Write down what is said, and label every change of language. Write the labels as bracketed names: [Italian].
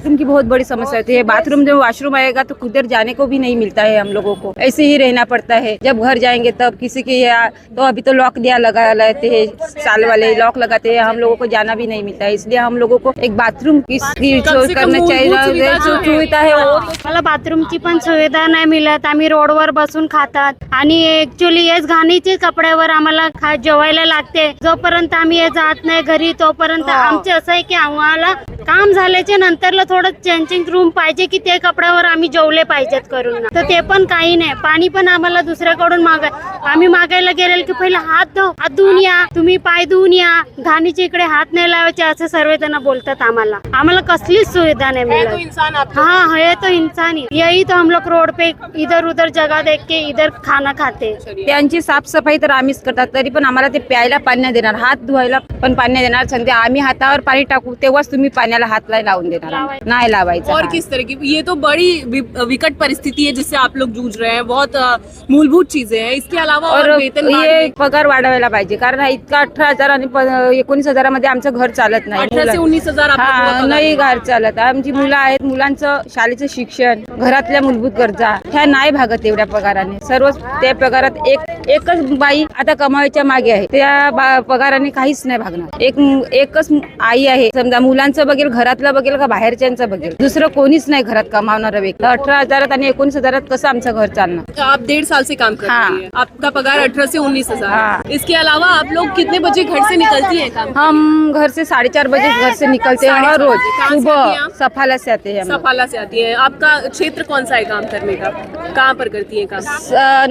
[Hindi] उनकी बहुत बड़ी समस्या होती है। बाथरूम जब वॉशरूम आएगा तो उधर जाने को भी नहीं मिलता है, हम लोगों को ऐसे ही रहना पड़ता है। जब घर जाएंगे तब किसी के तो अभी तो लॉक दिया लगा लेते हैं, साल वाले लॉक लगाते हैं, हम लोगों को जाना भी नहीं मिलता है। इसलिए हम लोगों को एक बाथरूम की करना चाहिए, सुविधा है वो। [Marathi] मला बाथरूमची पण सुविधा नाही मिळत, आम्ही रोडवर बसून खातात आणि ऍक्च्युली हेच घाणीचे कपड्यावर आम्हाला जेवायला लागते। जोपर्यंत आम्ही हे जात नाही घरी तोपर्यंत आमचे असं आहे की आम्हाला काम झाल्याच्या नंतरला थोडं चेंजिंग रूम पाहिजे की ते कपड्यावर आम्ही जेवले पाहिजेत करून, तर ते पण काही नाही। पाणी पण आम्हाला दुसऱ्याकडून आम्ही मागायला गेलेलो की पहिले हात धुवून या, तुम्ही पाय धुवून या, घाणीच्या इकडे हात नाही लावायचे असं सर्वजण बोलतात। आम्हाला कसलीच सुविधा नाही मिळत। [Hindi] हाँ है तो इंसान ही, यही तो हम लोग रोड पे इधर उधर जगह देख के इधर खाना खाते। [Marathi] त्यांची साफसफाई तर आम्हीच करतात, तरी पण आम्हाला ते प्यायला पाणी नाही देणार, हात धुवायला पण पाणी नाही देणार। सांगते आम्ही हातावर पाणी टाकू तेव्हाच तुम्ही पाण्याला हात लावून देणार, नाही लावायचं। [Hindi] और किस तरह की ये तो बड़ी विकट परिस्थिति है जिससे आप लोग जूझ रहे हैं, बहुत मूलभूत चीजें हैं। इसके अलावा और वेतन [Marathi] ये पगार वाढवायला पाहिजे, कारण इतका 18,000 आणि 19,000 आमचं घर चालत नाही। [Hindi] 18 से 19,000 [Marathi] नाही घर चालत। आमची मुलं आहेत, मुलांचं शाळेचं शिक्षण, घरातल्या मूलभूत गरजा ह्या नाही भागत एवढ्या पगाराने। सर्व त्या पगारात एकच बाई आता कमाईच्या मागे आहे, त्या पगाराने काहीच नाही भागणार। एकच आई आहे, समजा मुलांचं बघेल, घरातलं बघेल का बाहेरच्यांचं बघेल, दुसरं कोणीच नाही घरात कमावणार व्यक्ती। 18,000 आणि 19,000 कसं आमचं घर चालणार? [Hindi] आप 1.5 साल से काम कर रही हैं, आपका पगार 18 से 19,000। इसके अलावा आप लोग कितने बजे घर से निकलती हैं काम? हम घर से 4:30 बजे घर से निकलते हैं हर रोज सुबह। सफाला से आते हैं। सफाला से आती है। आपका क्षेत्र कौन सा है काम करने का? कहाँ पर करती है काम?